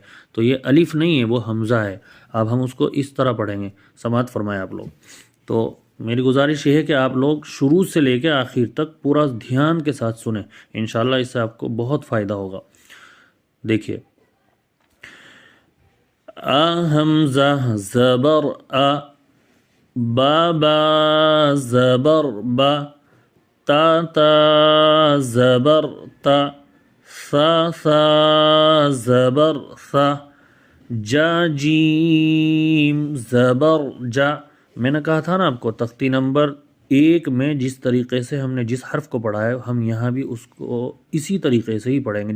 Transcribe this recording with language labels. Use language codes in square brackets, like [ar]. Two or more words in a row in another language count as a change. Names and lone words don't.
[ur] تو یہ الف نہیں ہے، وہ حمزہ ہے. اب ہم اس کو اس طرح پڑھیں گے. سماعت فرمائیں آپ لوگ. تو میری گزارش یہ ہے کہ آپ لوگ شروع سے لے کے آخر تک پورا دھیان کے ساتھ سنیں. انشاءاللہ اس سے آپ کو بہت فائدہ ہوگا. دیکھیے. حمزہ زبر با زبر با، تا زبر تا، ثا زبر ثا، جیم زبر جا. میں نے کہا تھا نا آپ کو تختی نمبر 1 میں جس طریقے سے ہم نے جس حرف کو پڑھا ہے ہم یہاں بھی اس کو اسی طریقے سے ہی پڑھیں گے.